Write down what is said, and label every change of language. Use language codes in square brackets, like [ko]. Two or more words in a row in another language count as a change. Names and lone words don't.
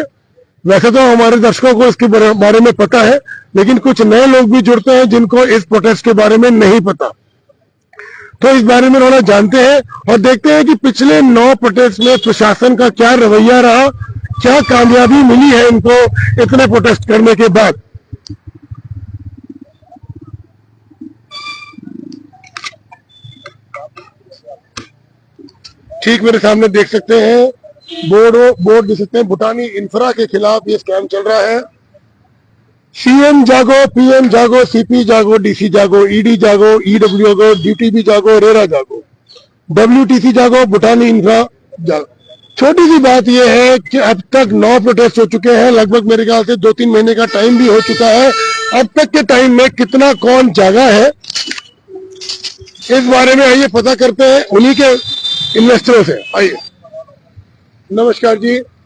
[hi] वैसे तो हमारे दर्शकों को इसके बारे में पता है, लेकिन कुछ नए लोग भी जुड़ते हैं जिनको इस प्रोटेस्ट के बारे में नहीं पता, तो इस बारे में थोड़ा जानते हैं और देखते हैं कि पिछले 9 प्रोटेस्ट में प्रशासन का क्या रवैया रहा, क्या कामयाबी मिली है इनको इतने प्रोटेस्ट करने के बाद। ठीक मेरे सामने देख सकते हैं बोर्ड देख सकते हैं। भूटानी इंफ्रा के खिलाफ ये स्कैम चल रहा है। सीएम जागो, पीएम जागो, सीपी जागो, डीसी जागो, ईडी जागो, ईडब्ल्यू जागो, डीटीबी जागो, रेरा जागो, WTC जागो, भूटानी इंफ्रा जागो। छोटी सी बात यह है कि अब तक 9 प्रोटेस्ट हो चुके हैं, लगभग मेरे ख्याल से 2-3 महीने का टाइम भी हो चुका है। अब तक के टाइम में कितना कौन जागा है, इस बारे में आइए पता करते हैं उन्हीं के इन्वेस्टरों से। आइए। नमस्कार जी।